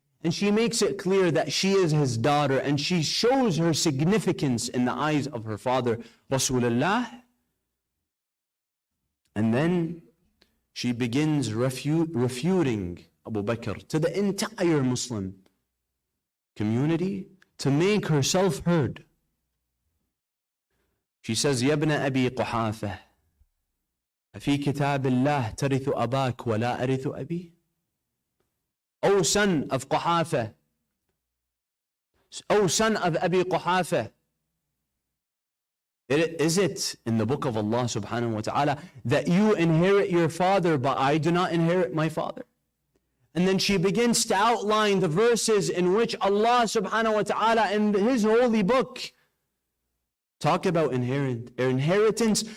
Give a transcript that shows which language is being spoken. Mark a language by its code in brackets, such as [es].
[en] And she makes it clear that she is his daughter, and she shows her significance in the eyes of her father, Rasulullah. And then she begins refuting Abu Bakr to the entire Muslim community to make herself heard. She says, [ar] يَا ابْنَ أَبِي قُحَافَةَ أَفِي كِتَابِ اللَّهِ تَرِثُ أَبَاكَ وَلَا أَرِثُ أَبِي. [en] O son of Quhafa, O son of Abi Quhafa, is it in the book of Allah subhanahu wa ta'ala that you inherit your father, but I do not inherit my father? And then she begins to outline the verses in which Allah subhanahu wa ta'ala in his holy book talk about inheritance.